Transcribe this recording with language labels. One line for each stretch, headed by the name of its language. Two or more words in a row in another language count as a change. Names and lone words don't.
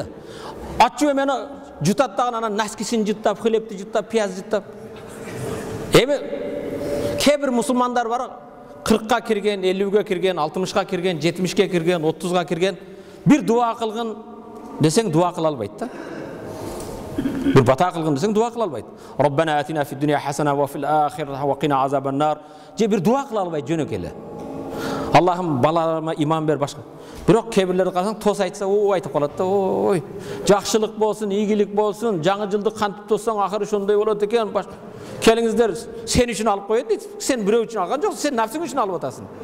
Kyrgyz: Аччык мени жутат дагы, анан наскисин жуттап, хлебти жуттап, пияз жуттап. Эми кээ бир мусулмандар бар, 40га кирген, 50ге кирген, 60га кирген, 70ге кирген, 30га кирген, бир дуа кылгын десең дуа кыла албайт да. Бир бата кылгын десең дуа кыла албайт.
Arabic: ربنا آتنا في الدنيا حسنة وفي الآخرة وقنا عذاب النار.
Kyrgyz: Же бир дуа кыла албайт жөнөк эле. Аллахым балаларыма иман бер башка. Бирок кээ бирлерди карасаң тос айтса, айтып калат да, ой, жакшылык болсун, ийгилик болсун, жаңы жылды кантип тоссаң акыры ошондой болот экен. Келиңиздер, сен үчүн алып коет дейт. Сен бирөө үчүн алган жоксуң, сен нафсың үчүн алып атасың.